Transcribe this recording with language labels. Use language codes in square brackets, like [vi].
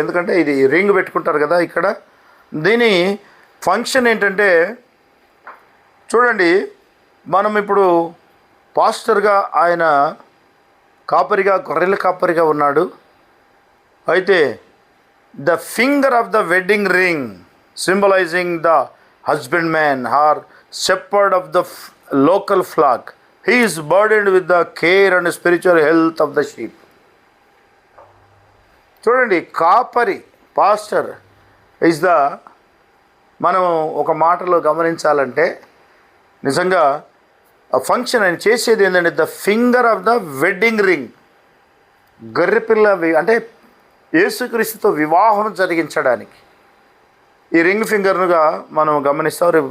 [te] ఎందుకంటే ఇది రింగ్ పెట్టుకుంటారు కదా ఇక్కడ. దీని ఫంక్షన్ ఏంటంటే చూడండి, మనం ఇప్పుడు పాస్టర్గా ఆయన కాపరిగా, గొర్రెల కాపరిగా ఉన్నాడు. [en] అయితే the finger of the wedding ring symbolising the husband man or shepherd of the local flock. He is burdened with the care and spiritual health of the sheep. [te] చూడండి, కాపరి, [en] pastor is the, [te] మనం ఒక మాటలో గమనించాలంటే నిజంగా ఆ function ఆయన చేసేది ఏంటంటే [en] The finger of the wedding ring. [te] గొర్రెపిల్ల అంటే యేసుక్రీస్తుతో వివాహం జరిగించడానికి ఈ రింగ్ ఫింగర్నుగా మనం గమనిస్తాం.